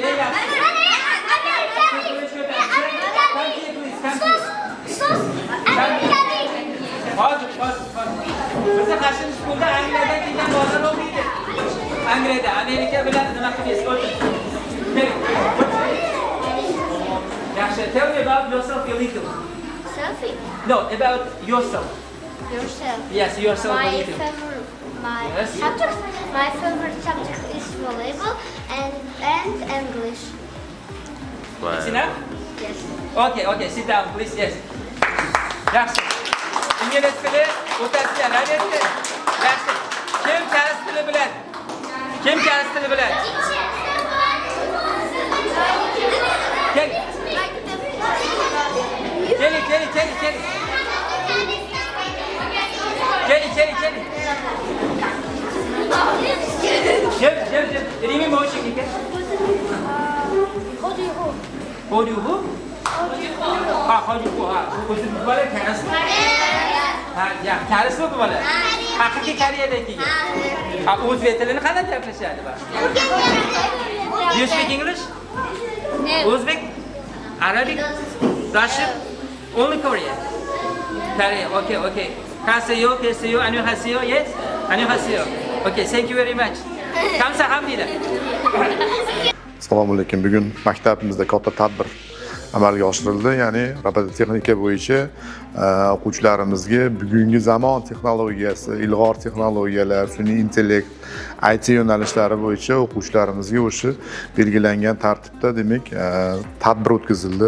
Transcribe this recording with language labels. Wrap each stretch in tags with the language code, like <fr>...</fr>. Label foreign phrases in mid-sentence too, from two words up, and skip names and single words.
<uz>Eng yaxshi. Hozir. Bizni qarshimiz skolda Angliyadan kelgan bolalar o'qiydi. Angliyada Amerika bilan nima qilyapsiz? Yaxshi,</uz> <en>tell me about yourself illegal. Selfie. No, about yourself. Yourself. Yes, yourself My illegal. Yes. my favorite subject is volleyball and English. It's enough? Yes. Okay, sit down, please. Yes.</en> <uz>Yaxshi. İngliz tili o'tasizlar, albatta. Yaxshi. Kim koreys tili biladi? Kel. Gel.</uz> <en>Rimi motion ki. How do you go? How do you go?</en> <uz>O'zim bola koreys. Ha, ya, koreys bu bola. Haqiqiy Koreyadagi. Ha, o'zbek tilini qanday gaplashadi bas?</uz> <en>Do you speak English? No. Uzbek? Arabic? Russian? Only Korean? Korea, okay.</en> <ko>가세요, 안녕하세요, yes? 안녕하세요.</ko> <en>Okay, thank you very much.</en> <ko>감사합니다.</ko> <uz>Assalomu alaykum. Bugun maktabimizda katta tadbir amalga oshirildi. Ya'ni robototexnika bo'yicha o'quvchilarimizga bugungi zamon texnologiyasi, ilg'or texnologiyalar, sun'iy intellekt, IT yo'nalishlari bo'yicha o'quvchilarimizga o'sha belgilangan tartibda demak tadbir o'tkazildi.</uz>